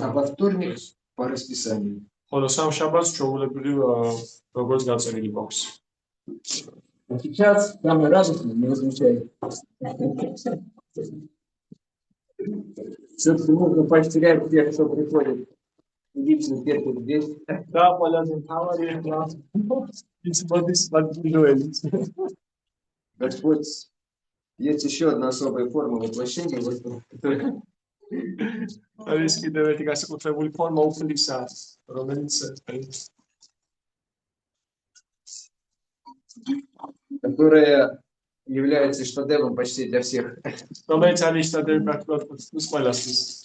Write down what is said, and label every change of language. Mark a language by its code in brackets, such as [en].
[ru] А во вторник по расписанию. [ka] ხოლო სამ შაბათს ჩვეულებრივ როგორც გაწერილი გვაქვს. [ru] А сейчас самое радостное, не возмущай. Все-таки нужно поощрять тех, кто приходит. Лично первый здесь. [ka] და ყველაზე მთავარი ახლა ის მოდის მარტინოელიც. [ru] Господь, есть еще одна особая форма воплощения. [ka] არის კიდევ ერთი განსაკუთრებული ფორმა უფლისა, რომელიც [ru] которая является штадевом почти для всех. [ka] რომელიც არის სტადიუმი პრაქტიკულად ყველასთვის.